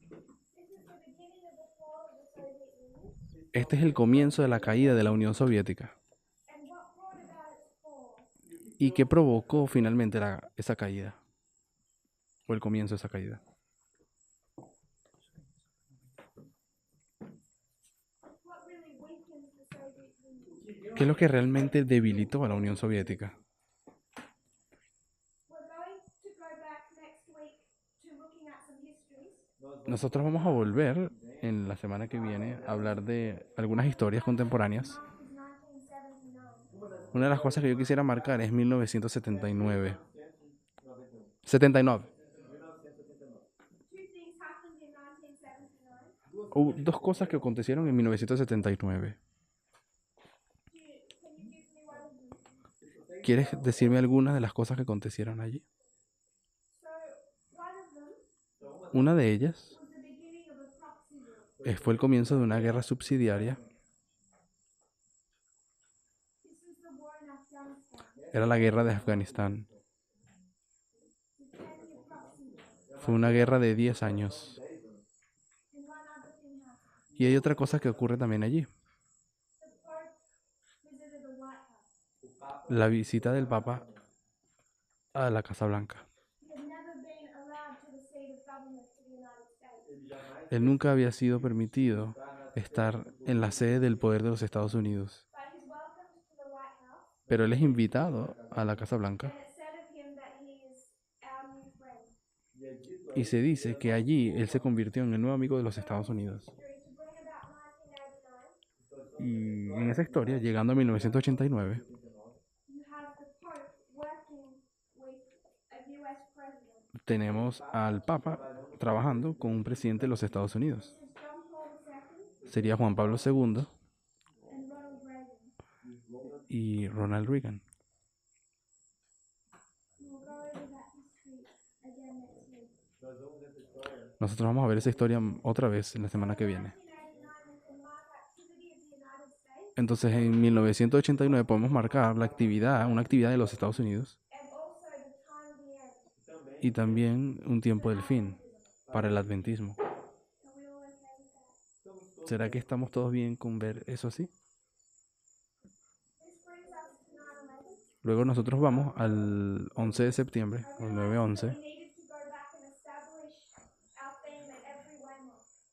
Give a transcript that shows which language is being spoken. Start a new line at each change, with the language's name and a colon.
English: This is the beginning of the fall of the Soviet Union.
Spanish: Este es el comienzo de la caída de la Unión Soviética.
English: And what brought about its fall?
Spanish: ¿Y qué provocó finalmente esa caída? O el comienzo de esa caída.
English: What really weakened the Soviet Union?
Spanish: ¿Qué es lo que realmente debilitó a la Unión Soviética?
English: We're going to go back next week to looking at some histories.
Spanish: Nosotros vamos a volver en la semana que viene a hablar de algunas historias contemporáneas.
English: Mark is 1979.
Spanish: Una de las cosas que yo quisiera marcar es 1979.
English: 79. Two things happened in 1979.
Spanish: Hubo dos cosas que acontecieron en 1979.
English: Can you give me one of them?
Spanish: ¿Quieres decirme algunas de las cosas que acontecieron allí?
English: So, one of them
Spanish: Una de ellas
English: was the beginning of a proxy war.
Spanish: fue el comienzo de una guerra subsidiaria.
English: This is the war in Afghanistan.
Spanish: Era la guerra de Afganistán.
English: The 10-year proxy war.
Spanish: Fue una guerra de 10 años.
English: And one other thing happened.
Spanish: Y hay otra cosa que ocurre también allí.
English: The Pope visited the White House.
Spanish: La visita del Papa a la Casa Blanca.
English: He had never been allowed to the seat of government to the United States.
Spanish: Él nunca había sido permitido estar en la sede del poder de los Estados Unidos.
English: But he's welcomed to the White House.
Spanish: Pero él es invitado a la Casa
English: And
Spanish: Blanca
English: it said of him that he is our new friend.
Spanish: y se dice que allí él se convirtió en el nuevo amigo de los Estados Unidos.
English: To bring about 1989,
Spanish: Y en esa historia, llegando a 1989,
English: you have the Pope working with a US president.
Spanish: tenemos al Papa trabajando con un presidente de los Estados Unidos.
English: This is John Paul II
Spanish: Sería Juan Pablo II
English: and Ronald Reagan.
Spanish: y Ronald Reagan.
English: We'll go over that history again next week.
Spanish: Nosotros vamos a ver esa historia otra vez en la semana que viene.
English: 1989 we can mark activity of the United States
Spanish: Entonces en 1989 podemos marcar la actividad, una actividad de los Estados Unidos
English: and also the time of the end.
Spanish: y también un tiempo del fin para el adventismo.
English: Are we all okay with that?
Spanish: ¿Será que estamos todos bien con ver eso así?
English: This brings us to 9/11.
Spanish: Luego nosotros vamos al 11 de septiembre, al
English: We 9/11, needed to go back and establish our theme at every Waymark.